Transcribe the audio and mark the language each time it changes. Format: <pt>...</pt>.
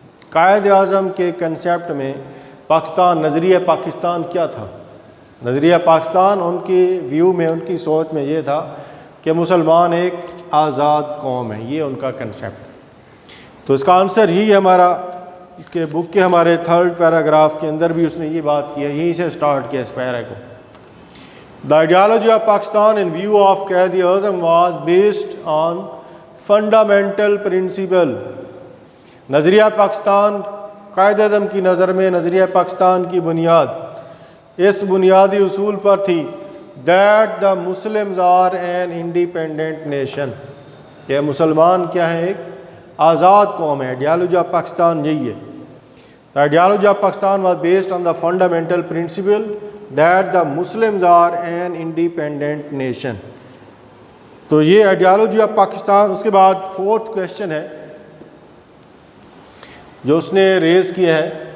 <ur>قائد اعظم کے کنسیپٹ میں پاکستان, نظریہ پاکستان کیا تھا؟ نظریہ پاکستان ان کی ویو میں, ان کی سوچ میں یہ تھا کہ مسلمان ایک آزاد قوم ہے. یہ ان کا کنسیپٹ. تو اس کا آنسر یہی ہے ہمارا. اس کے بک کے ہمارے تھرڈ پیراگراف کے اندر بھی اس نے یہ بات کی ہے, یہیں سے سٹارٹ کیا اس پیرا کو.</ur> <en>The ideology of Pakistan in view of Quaid-e-Azam was based on fundamental principle.</en> <ur>نظریہ پاکستان, قائد اعظم کی نظر میں نظریہ پاکستان کی بنیاد اس بنیادی اصول پر تھی,</ur> <en>that the Muslims are an independent nation,</en> <ur>کہ مسلمان کیا ہیں, ایک آزاد قوم ہے. آئیڈیالوجی آف پاکستان یہی ہے.</ur> <en>The ideology of Pakistan was based on the fundamental principle that the Muslims are an independent nation.</en> <ur>تو یہ آئیڈیالوجی آف پاکستان. اس کے بعد فورتھ کویشچن ہے جو اس نے ریز کیا ہے.</ur>